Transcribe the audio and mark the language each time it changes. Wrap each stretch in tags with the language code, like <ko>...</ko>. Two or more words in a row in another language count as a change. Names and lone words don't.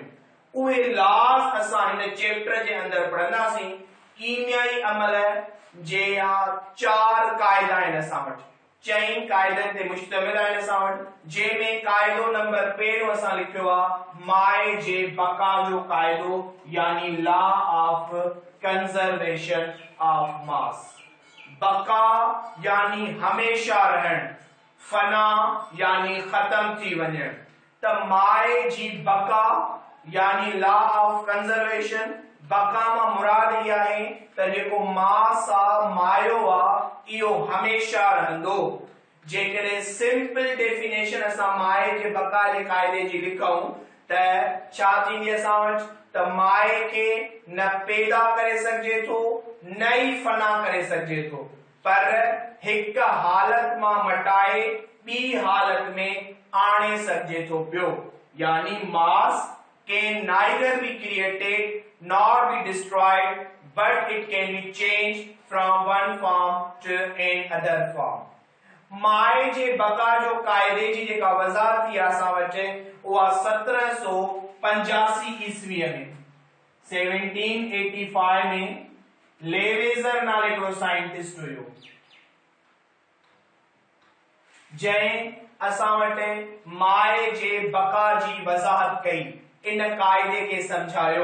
<sd>उहे लॉज असां हिन चैप्टर जे अंदर पढ़ंदासीं। कीमियाई अमल जे 4 क़ाइदा आहिनि असां वटि, 4 क़ाइदनि ते मुश्तमिल आहिनि असां वटि, जंहिंमें क़ाइदो नंबर पहिरियों असां लिखियो आहे माए जे बका जो क़ाइदो यानी</sd> <en>law of conservation of mass.</en> <sd>बका यानी हमेशा रहण, फना यानी खत्म थी वञण। त माए जी बका यानी</sd> <en>law of conservation,</en> <sd>बका मां मुराद इहा आहे त जेको मास आहे, मायो आहे, इहो हमेशा रहंदो। जेकॾहिं</sd> <en>simple definition</en> <sd>असां माए जे बका जे क़ाइदे जी लिखूं त छा थींदी असां वटि? त माए खे न पैदा करे सघिजे थो, न ई फना करे सघिजे थो, पर हिक हालत मां मटाए ॿी हालत में आणे सघिजे थो पियो।</sd> <en>यानी मास can neither be created nor be destroyed, but it can be changed from one form to another form.</en> <sd>माए जे बका जो क़ाइदे जी जेका वज़ाहत थी असां वटि, उहा 1785 ईस्वीअ में 1785 में लेवेज़र नाले हिकिड़ो साइंटिस्ट हुयो जंहिं असां वटि माए जे बका जी वज़ाहत कई, इन क़ाइदे खे सम्झायो।</sd>